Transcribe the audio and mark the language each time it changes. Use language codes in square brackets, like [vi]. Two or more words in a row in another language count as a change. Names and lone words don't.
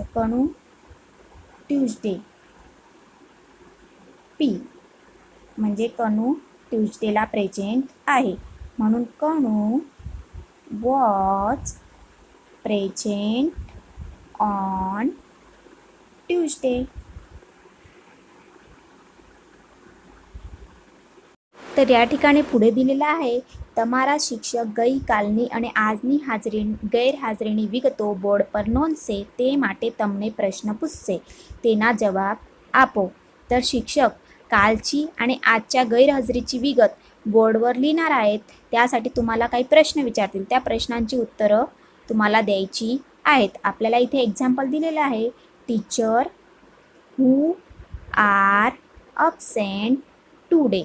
[mr] कणू ट्यूजडे, पी म्हणजे कणू ट्यूजडेला प्रेझेंट आहे म्हणून कणू [en] was present on Tuesday. [mr] तर या ठिकाणी पुढे दिलेलं आहे, [gu] તમારા શિક્ષક ગઈકાલની અને આજની ગેરહાજરીની વિગતો બોર્ડ પર નોંધશે, તે માટે તમને પ્રશ્ન પૂછશે, તેના જવાબ આપો. [mr] तर शिक्षक कालची आणि आजच्या गैरहजेरीची विगत बोर्डवर लिहिणार आहेत. त्यासाठी तुम्हाला काही प्रश्न विचारतील. त्या प्रश्नांची उत्तरं तुम्हाला द्यायची आहेत. आपल्याला इथे एक्झाम्पल दिलेलं आहे, [en] teacher who are absent today.